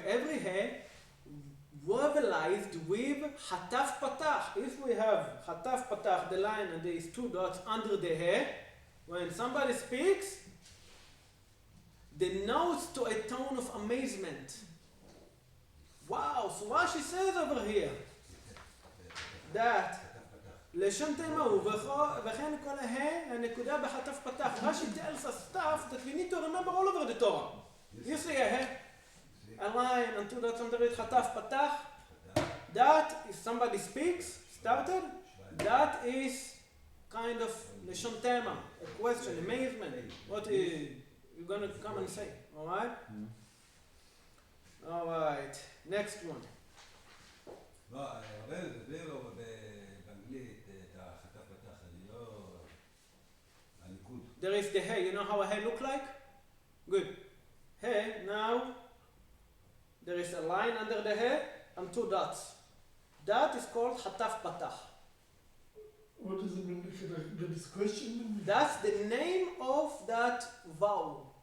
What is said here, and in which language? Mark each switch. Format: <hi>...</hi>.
<en>Every he verbalized with hataf patach. If we have hataf patach, the line and these two dots under the he, when somebody speaks, denotes to a tone of amazement. Wow, so Rashi says over here that</en> <he>לשון תימה הוא וכן כל הנקודה בחטף פתח.</he> <en>Rashi tells us stuff that we need to remember all over the Torah. You see a line and two dots under it, חטף פתח. That is somebody speaks, started. That is kind of לשון תימה, a question, amazement. What is you're going to come and say, alright? Alright, next one.</en> <he>תסביר לו באנגלית את החטף פתח, אני לא... הניקוד.</he> <en>There is the hay. You know how a hay look like? Good. Hay, now there is a line under the hay and two dots. That is called hataf patach. What does it mean? This question? That's the name of that vowel.</en>